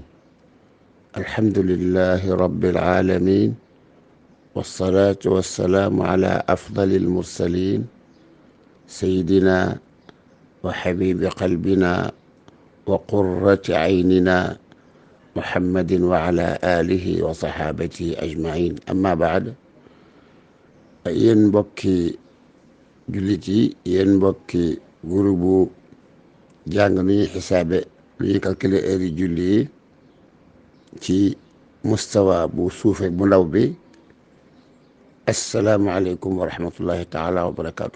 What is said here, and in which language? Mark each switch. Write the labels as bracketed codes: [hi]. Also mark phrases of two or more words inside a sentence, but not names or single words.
[ar] الحمد لله رب العالمين، والصلاة والسلام على أفضل المرسلين سيدنا وحبيب قلبنا وقرة عيننا محمد وعلى آله وصحابته أجمعين. أما بعد، [wo] yéen mbokki jullit yi, yéen mbokki groupe jàng nu ñuy xisaabe lu ñuy [fr] calculer heure [wo] yi julli yi ci mustawa bu suufe bu ndaw bi, [ar] السلام عليكم ورحمة الله تعالى وبركاته.